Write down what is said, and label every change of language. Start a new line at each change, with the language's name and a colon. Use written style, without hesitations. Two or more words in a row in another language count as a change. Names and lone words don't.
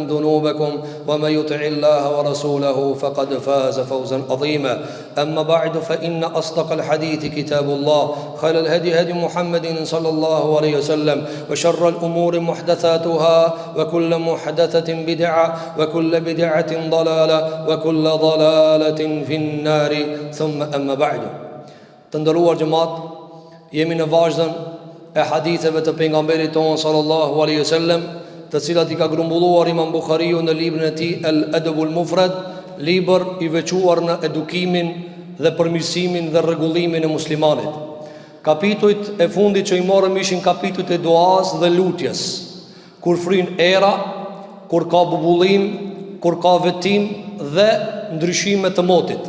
Arabic: ذنوبكم ومن يطع الله ورسوله فقد فاز فوزا عظيما أما بعد فإن أصدق الحديث كتاب الله خير الهدي هدي محمد صلى الله عليه وسلم وشر الأمور محدثاتها وكل محدثة بدعة وكل بدعة ضلالة وكل ضلالة في النار ثم أما بعد
Albanian: të nderuar xhemat jemi në vazhdën e haditheve të pejgamberit tonë
Arabic: صلى الله عليه وسلم,
Albanian: të cilat I ka grumbulluar Imam Buhariu në librin e tij Al-Adabul Mufrad, libër I veçuar në edukimin dhe përmirësimin dhe rregullimin e muslimanit. Kapitujt e fundit që I morëm ishin kapitujt e duas dhe lutjes, kur fryn era, kur ka bubullim, kur ka vetim dhe ndryshime të motit.